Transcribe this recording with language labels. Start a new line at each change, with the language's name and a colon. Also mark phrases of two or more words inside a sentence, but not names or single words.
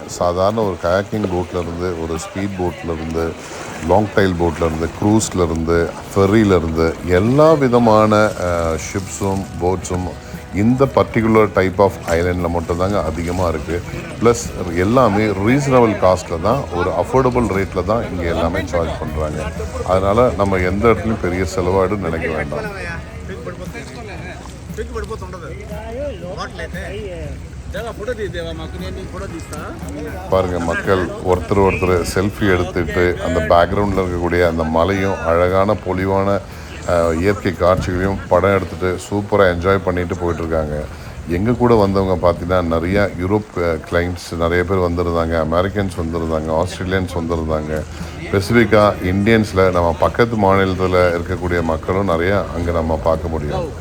Tamil: சாதாரண ஒரு கயாக்கிங் போட்லேருந்து, ஒரு
English: speed boat, long tail boat,
Tamil: க்ரூஸ்லேருந்து, ஃபெர்ரியிலேருந்து எல்லா விதமான ஷிப்ஸும் போட்ஸும் இந்த
English: particular type of island
Tamil: மட்டும்தாங்க அதிகமாக இருக்குது. ப்ளஸ் எல்லாமே
English: reasonable cost
Tamil: தான், ஒரு
English: affordable rate
Tamil: தான் இங்கே எல்லாமே சார்ஜ் பண்ணுறாங்க. அதனால் நம்ம எந்த இடத்துலையும் பெரிய செலவாடுன்னு நினைக்க வேண்டாம். Dewa photo di Dewa makanya ni photo di sta. பாருங்கள் மக்கள் ஒருத்தர் செல்ஃபி எடுத்துட்டு அந்த பேக்ரவுண்டில் இருக்கக்கூடிய அந்த மலையும் அழகான பொலிவான இயற்கை காட்சிகளையும் படம் எடுத்துகிட்டு சூப்பராக என்ஜாய் பண்ணிட்டு போயிட்டுருக்காங்க. எங்கள் கூட வந்தவங்க பார்த்தீங்கன்னா நிறையா
English: Europe clients
Tamil: நிறைய பேர் வந்திருந்தாங்க, அமெரிக்கன்ஸ் வந்திருந்தாங்க, ஆஸ்திரேலியன்ஸ் வந்திருந்தாங்க, ஸ்பெசிஃபிக்காக இந்தியன்ஸில் நம்ம பக்கத்து மாநிலத்தில் இருக்கக்கூடிய மக்களும் நிறையா அங்கே நம்ம பார்க்க முடியும்.